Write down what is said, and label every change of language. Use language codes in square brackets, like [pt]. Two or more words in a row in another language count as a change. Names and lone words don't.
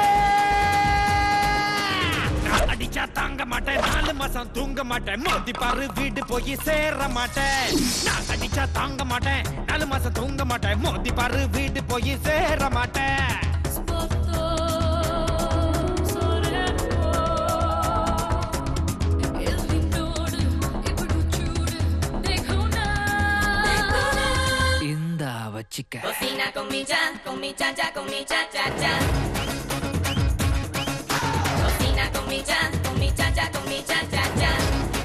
[ta] அடிச்சா தாங்க மாட்டேன் 4 மாசம் தூங்க மாட்டேன் மோதி பாரு வீடு போய் சேர மாட்டேன் நான் அடிச்சா தாங்க மாட்டேன் 4 மாசம் தூங்க மாட்டேன் மோதி பாரு வீடு போய் சேர மாட்டேன் இந்தா வச்சிக்க [es] Cocina con mi cha cha, con mi cha cha cha. Cocina con mi cha cha, con mi cha cha cha.